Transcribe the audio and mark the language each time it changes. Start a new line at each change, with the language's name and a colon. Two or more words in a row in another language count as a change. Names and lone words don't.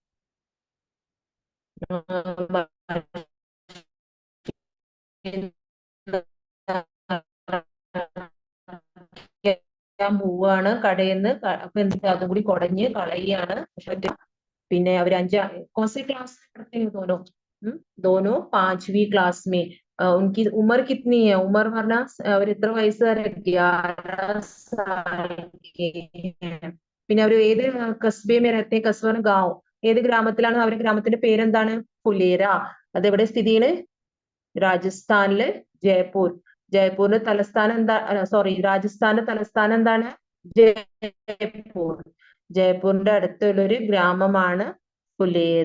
Malayalam: പോവാണ് കടയിന്ന്. അപ്പൊ എന്താ അതും കൂടി കുടഞ്ഞ് കളയാണ്. പിന്നെ അവർ
Hindi: कौन-सी क्लास में पढ़ते हैं दोनों? दोनों 5वीं क्लास में. उनकी उम्र कितनी है?
Malayalam: उम्र പറഞ്ഞ അവർ എത്ര വയസ്സ് വരെ?
Hindi: 11 साल के हैं.
Malayalam: പിന്നെ അവർ ഏത്
Hindi: कस्बे में रहते हैं? कस्बा गाँव.
Malayalam: ഏത് ഗ്രാമത്തിലാണ്? അവരുടെ ഗ്രാമത്തിന്റെ പേരെന്താണ്? ഫുലേര. അതെവിടെ സ്ഥിതി ചെയ്യണ്? രാജസ്ഥാനില് ജയ്പൂർ. ജയ്പൂരിന്റെ തലസ്ഥാനം എന്താ? സോറി, രാജസ്ഥാന്റെ തലസ്ഥാനം എന്താണ്? ജയ്പൂർ. ജയ്പൂരിന്റെ അടുത്തുള്ള ഒരു ഗ്രാമമാണ് ഫുലേര.